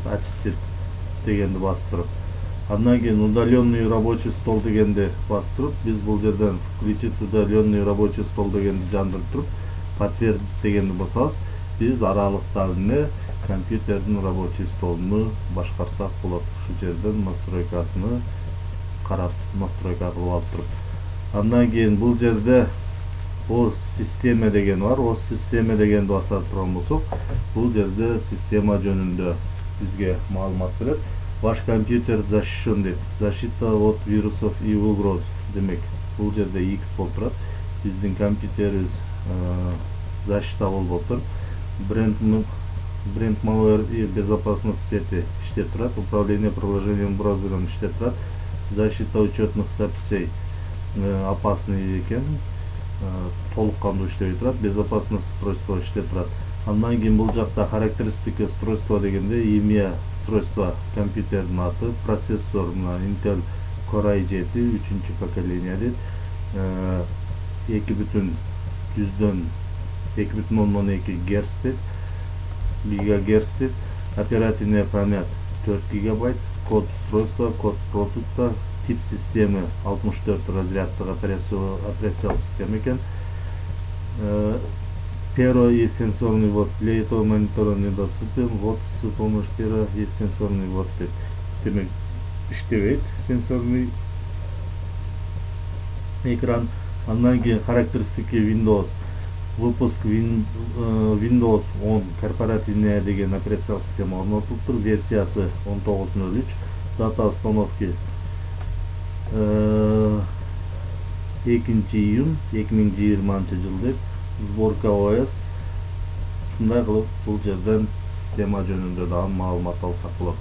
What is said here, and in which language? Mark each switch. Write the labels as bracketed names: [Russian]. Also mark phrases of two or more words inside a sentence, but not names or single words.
[Kyrgyz] Очистить дегенди басып туруп. Андан кийин [Russian] удаленный рабочий стол [Kyrgyz] дегенди басып туруп, биз бул жерден [Russian] включить удаленный рабочий стол [Kyrgyz] дегенди жандырып туруп, подтвердить дегенди басабыз, биз аралыктагы компьютердин [Russian] рабочий столуну [Kyrgyz] башкарсак болот. Ушул жерден настройкасыны карап, настройка кылып алып туруп. Андан кийин бул жерде [Russian] о система [Kyrgyz] деген бар. [Russian] О система [Kyrgyz] дегенди басып турган болсок, бул жерде система жөнүндө бизге маалымат берет. [Russian] Ваш компьютер защищен дейт. Защита от вирусов и угроз. [Kyrgyz] Демек, бул жерде X болуп турат. Биздин компьютерибиз защита болуп отур. [Russian] Бренд malware и безопасность сети [Kyrgyz] иштеп турат. [Russian] Управление приложением браузером [Kyrgyz] иштеп турат. [Russian] Защита учетных записей опасный экен. [Kyrgyz] Толук кандуу иштебей турат. [Russian] Безопасность устройство [Kyrgyz] иштеп турат. Андан кийин бул жакта [Russian] характеристика устройство [Kyrgyz] дегенде [Russian] имя устройство [Kyrgyz] компьютердин аты, процессор Intel Core i7 3-cü поколение дейт. 2,2 Гц дейт. ГГц дейт. [Russian] Оперативная память 4 ГБ, код устройства, код продукта, тип системы 64 [Kyrgyz] разряддык операциялык система экен. [Russian] Перо и сенсорный ввод для этого монитора недоступен. Вот с помощью перо и сенсорный ввод. [Kyrgyz] Демек, иштебейт сенсорный экран. Андан кийин характеристики Windows. [Russian] Выпуск Windows 10 корпоративная [Kyrgyz] деген операциялык система орнотулуптур. Версиясы 19.03. [Russian] Дата установки 2 июнь 2020 дейт. Сборка OS. [Kyrgyz] Ушундай кылып бул жерден система жөнүндө дагы маалымат алсак болот.